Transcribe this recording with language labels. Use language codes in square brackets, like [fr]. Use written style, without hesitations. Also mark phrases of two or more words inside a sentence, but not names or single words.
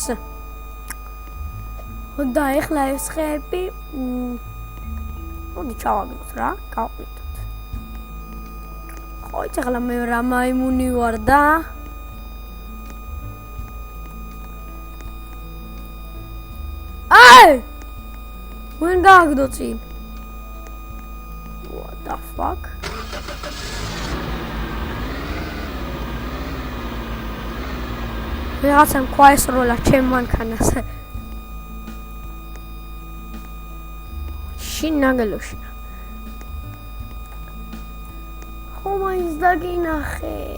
[ka] და ეხლა ეს ხეები მოდი ჩავაგდოთ რა, გავყიდოთ. ხო, ეხლა მე რა მაიმუნი ვარ და when გააგდო წინ. [en] What the fuck? [ka] რაღაცამ ქვაესროლა ჩემ მანქანას. შინაგელოში. ხო მაინც დაგინახე.